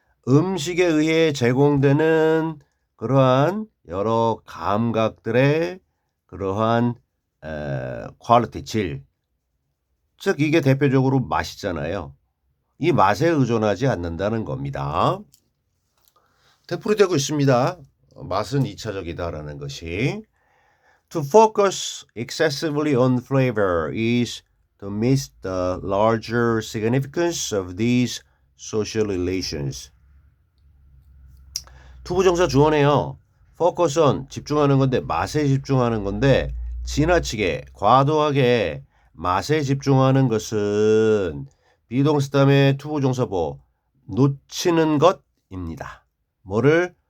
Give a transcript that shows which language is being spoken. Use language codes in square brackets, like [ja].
[ko] 음식에 의해 제공되는 그러한 여러 감각들의 그러한 퀄리티, 질. 즉 이게 대표적으로 맛이잖아요. 이 맛에 의존하지 않는다는 겁니다. 되풀이되고 있습니다. 맛은 2차적이다라는 것이. [en] To focus excessively on flavor is to miss the larger significance of these social relations. [ko] 투부정사 주어네요. [en] focus on, [ko] 집중하는 건데 맛에 집중하는 건데 지나치게 과도하게 맛에 집중하는 것은 비동사 다음에 투부정사보 놓치는 것입니다. 뭐를?